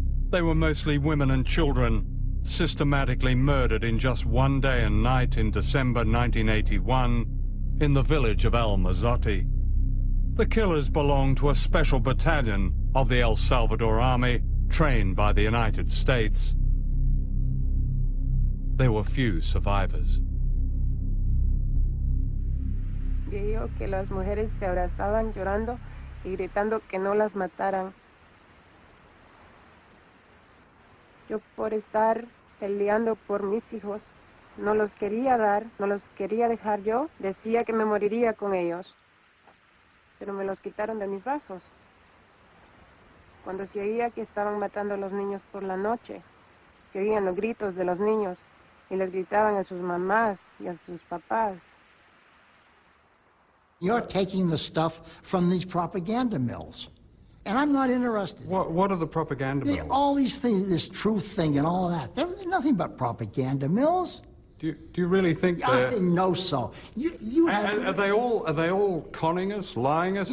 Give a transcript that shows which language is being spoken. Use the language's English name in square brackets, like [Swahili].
[English] They were mostly women and children, systematically murdered in just one day and night in December 1981 in the village of El Mazote. The killers belonged to a special battalion of the El Salvador Army, trained by the United States. There were few survivors. [Spanish] Dijo que las mujeres se abrazaban llorando y gritando que no las mataran. Yo por estar peleando por mis hijos, no los quería dar, no los quería dejar yo, decía que me moriría con ellos. Pero me los quitaron de mis brazos. Cuando se oía que estaban matando a los niños por la noche, se oían los gritos de los niños y les gritaban a sus mamás y a sus papás. [English] You're taking the stuff from these propaganda mills. And I'm not interested. What are the propaganda mills? All these things, this truth thing and all that, they're nothing but propaganda mills. Do you really think I they're... didn't know so. Are they all conning us, lying us?